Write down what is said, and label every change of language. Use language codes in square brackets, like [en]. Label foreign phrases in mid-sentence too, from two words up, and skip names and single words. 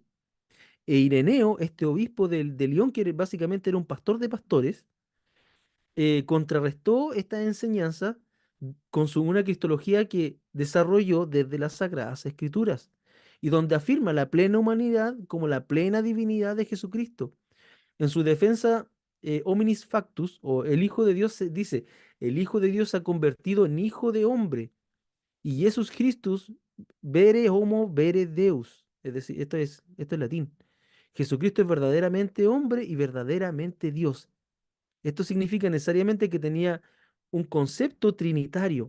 [es] E Ireneo, este obispo de León, que básicamente era un pastor de pastores, contrarrestó esta enseñanza una cristología que desarrolló desde las Sagradas Escrituras y donde afirma la plena humanidad como la plena divinidad de Jesucristo. En su defensa, [la] hominis factus, [es] o el Hijo de Dios, dice, el Hijo de Dios se ha convertido en Hijo de hombre, y [la] Jesus Christus vere homo vere Deus. [es] Es decir, esto es latín. Jesucristo es verdaderamente hombre y verdaderamente Dios. Esto significa necesariamente que tenía un concepto trinitario.